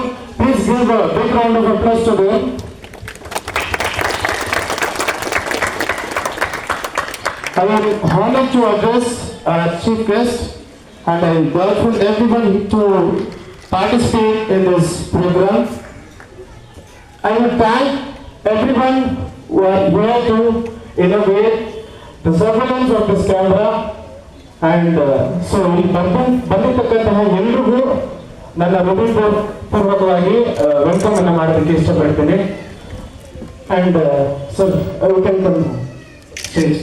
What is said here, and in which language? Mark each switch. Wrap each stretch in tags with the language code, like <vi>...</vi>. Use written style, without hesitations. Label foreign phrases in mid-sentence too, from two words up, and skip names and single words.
<en>Please give a big round of applause to them. I am honored to address our chief guest, and I welcome everyone to participate in this program. I will thank everyone who are here to innovate the surveillance of this camera, and so</en> <kn>ಬಂದಿರತಕ್ಕಂತಹ ಎಲ್ಲರಿಗೂ ನನ್ನ ಹೃದಯಪೂರ್ವಕವಾಗಿ ವೆಲ್ಕಮ್ ಅನ್ನು ಮಾಡೋದಕ್ಕೆ ಇಷ್ಟಪಡ್ತೇನೆ.</kn> <en>and sir you can come stage.</en>